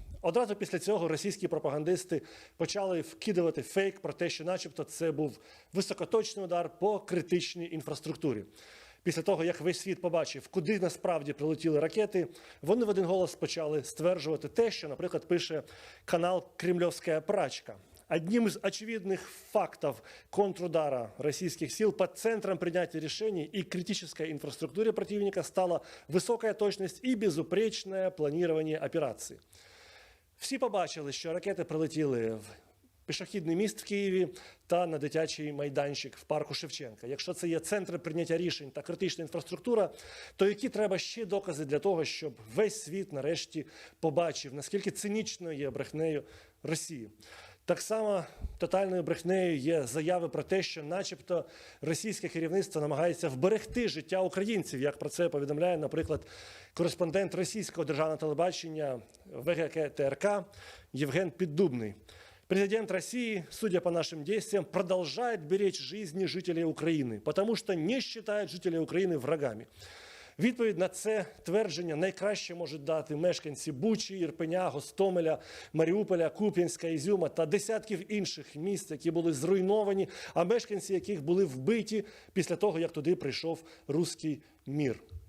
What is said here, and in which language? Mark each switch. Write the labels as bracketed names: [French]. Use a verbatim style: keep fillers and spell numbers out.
[Ukrainian] Одразу після цього російські пропагандисти почали вкидувати фейк про те, що начебто це був високоточний удар по критичній інфраструктурі. Після того, як весь світ побачив, куди насправді прилетіли ракети, вони в один голос почали стверджувати те, що, наприклад, пише канал «Кремльовська прачка». [Russian] Одним из очевидных фактов контрудара российских сил под центром принятия решений и критической инфраструктуре противника стала высокая точность и безупречное планирование операции. [Ukrainian] Всі побачили, що ракети прилетіли в пішохідний міст в Києві та на дитячий майданчик в парку Шевченка. Якщо це є центри прийняття рішень та критична інфраструктура, то які треба ще докази для того, щоб весь світ нарешті побачив, наскільки цинічною є брехнею Росії? Так само тотальною брехнею є заяви про те, що начебто російське керівництво намагається вберегти життя українців, як про це повідомляє, наприклад, кореспондент російського державного телебачення ВГК ТРК Євген Піддубний. [Russian] Президент России, судя по нашим действиям, продолжает беречь жизни жителей Украины, потому что не считает жителей Украины врагами. [Ukrainian] Відповідь на це твердження найкраще можуть дати мешканці Бучі, Ірпеня, Гостомеля, Маріуполя, Куп'янська, Ізюма та десятків інших міст, які були зруйновані, а мешканці яких були вбиті після того, як туди прийшов руський мір.